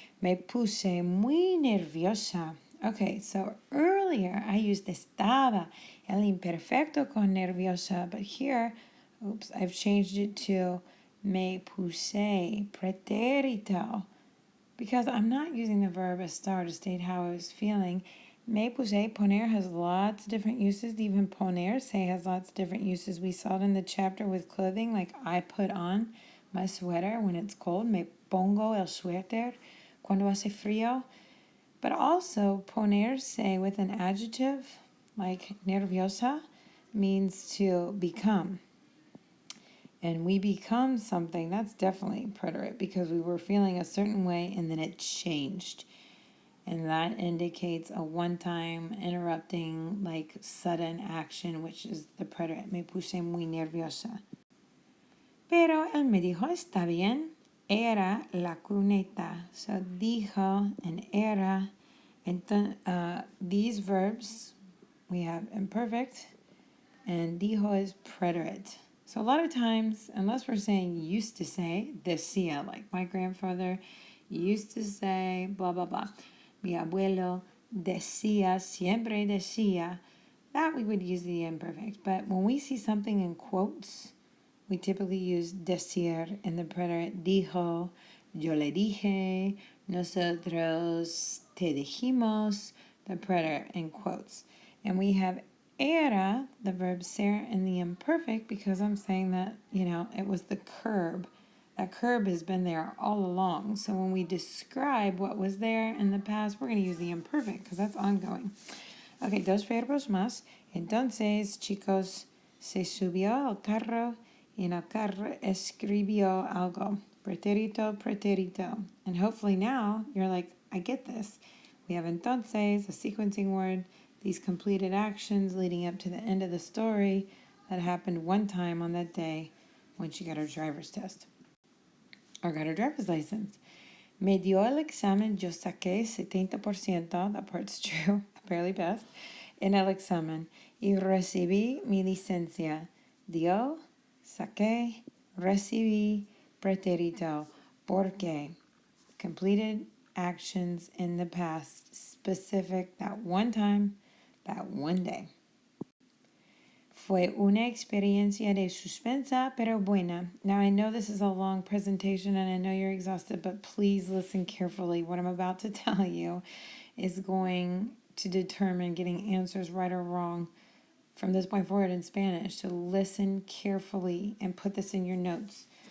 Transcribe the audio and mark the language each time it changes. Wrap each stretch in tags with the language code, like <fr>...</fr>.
<es>Me puse muy nerviosa.</es> <en>Okay, so earlier I used estaba,</en> <es>el imperfecto con nerviosa,</es> <en>but here, oops, I've changed it to me puse pretérito, because I'm not using the verb estar to state how I was feeling. Me puse, poner has lots of different uses. Even ponerse has lots of different uses. We saw it in the chapter with clothing, like I put on my sweater when it's cold.</en> <es>Me pongo el suéter cuando hace frío.</es> <en>But also ponerse with an adjective, like nerviosa, means to become. And we become something, that's definitely preterite, because we were feeling a certain way and then it changed. And that indicates a one-time interrupting, like sudden action, which is the preterite.</en> <es>Me puse muy nerviosa. Pero él me dijo, está bien, era la cuneta.</es> <en>So dijo and era. And these verbs, we have imperfect, and dijo is preterite. So a lot of times, unless we're saying used to say, decía, like my grandfather used to say, blah, blah, blah.</en> <es>Mi abuelo decía, siempre decía,</es> <en>that we would use the imperfect. But when we see something in quotes, we typically use decir in the preterite.</en> <es>Dijo, yo le dije, nosotros te dijimos,</es> <en>the preterite in quotes. And we have era, the verb ser, in the imperfect, because I'm saying that, it was the curb. That curb has been there all along. So when we describe what was there in the past, we're going to use the imperfect because that's ongoing.</en> <es>Okay, dos verbos más. Entonces, chicos, se subió al carro y en el carro escribió algo. Pretérito, pretérito.</es> <en>And hopefully now you're like, I get this. We have entonces, a sequencing word, these completed actions leading up to the end of the story that happened one time on that day when she got her driver's test. Or got her driver's license.</en> <es>Me dio el examen, yo saqué 70%,</es> <en>that part's true, I barely passed,</en> <es>en el examen. Y recibí mi licencia. Dio, saqué, recibí, pretérito.</es> <en>Porque completed actions in the past, specific, that one time, that one day.</en> <es>Fue una experiencia de suspensa, pero buena.</es> <en>Now, I know this is a long presentation and I know you're exhausted, but please listen carefully. What I'm about to tell you is going to determine getting answers right or wrong from this point forward in Spanish. So listen carefully and put this in your notes.</en>